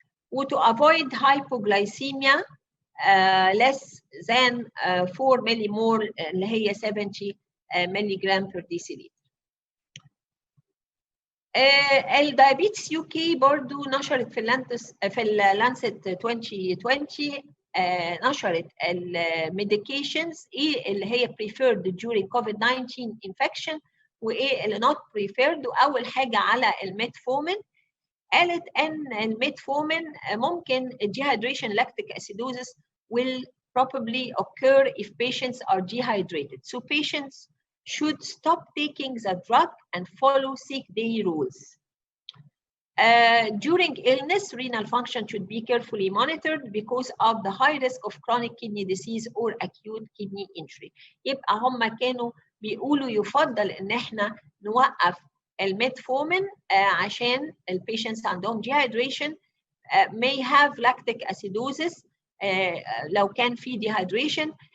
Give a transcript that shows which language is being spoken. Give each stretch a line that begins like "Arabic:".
English: و to avoid hypoglycemia less than 4 millimole
Arabic: اللي هي 70 ملغ
English: per deciliter.
Arabic: الدايابيتس يو كي برضو نشرت في اللانست 2020 نشرت الميديكيشنز ايه اللي هي
English: preferred during COVID-19 infection
Arabic: وايه اللي
English: not preferred.
Arabic: واول حاجه على الميتفورمين، قالت ان الميتفورمين ممكن
English: dehydration lactic acidosis will probably occur if patients are dehydrated. So patients should stop taking the drug and follow sick day rules. During illness, renal function should be carefully monitored because of the high risk of chronic kidney disease or acute kidney injury.
Arabic: يبقى هم كانوا بيقولوا يفضل ان احنا نوقف الميتفورمين عشان البيشنتس عندهم
English: dehydration may have lactic acidosis
Arabic: لو كان في dehydration.